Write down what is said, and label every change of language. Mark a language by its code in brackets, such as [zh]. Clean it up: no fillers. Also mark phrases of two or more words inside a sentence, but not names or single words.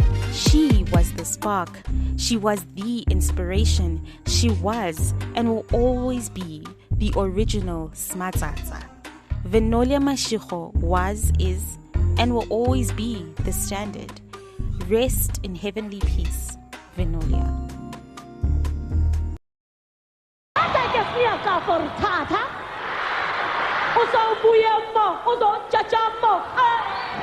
[en] She was the spark. She was the inspiration. She was and will always be the original Smatsatsa. Venolia Mashego was, is, and will always be the standard. Rest in heavenly peace, Venolia. Uso buye mo, uso chacha mo.